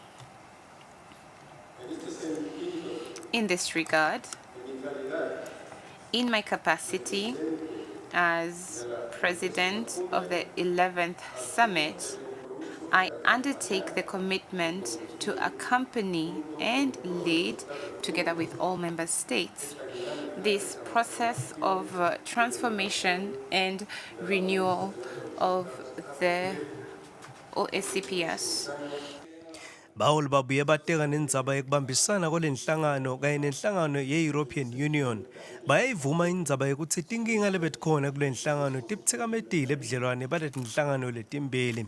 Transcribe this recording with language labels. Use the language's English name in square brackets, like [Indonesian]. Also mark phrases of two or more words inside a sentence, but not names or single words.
[English] In this regard, in my capacity as President of the 11th Summit, I undertake the commitment to accompany and lead, together with all member states, this process of transformation and renewal of the OSCPS. [Swati] Baholi babuye bateka nendzaba yekubambisana kwalenhlangano kanye nenhlangano ye-European Union bayayivuma indzaba yekutsi tinkinga lebetikhona kulenhlangano tibutsekamethile ebudlelwane baletinhlangano letimbili.